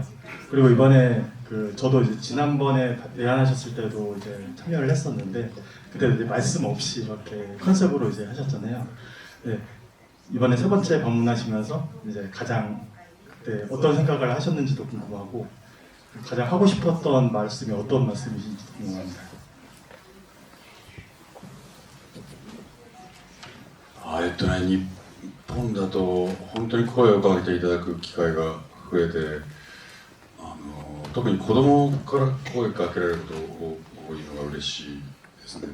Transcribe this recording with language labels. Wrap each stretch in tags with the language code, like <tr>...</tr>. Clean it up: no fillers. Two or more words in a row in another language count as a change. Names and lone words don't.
<ko>그리고 이번에 저도 이제 지난번에 내한하셨을 때도 이제 참여를 했었는데 그때 이제 말씀 없이 이렇게 컨셉으로 이제 하셨잖아요. 네, 이번에 3번째 방문하시면서 이제 가장 그때 어떤 생각을 하셨는지도 궁금하고, 가장 하고 싶었던 말씀이 어떤 말씀이신지 궁금합니다.</ko> <ja>日本だと本当に声をかけていただく機会が増えて、特に子供から声かけられること多いのが嬉しいですね。</ja>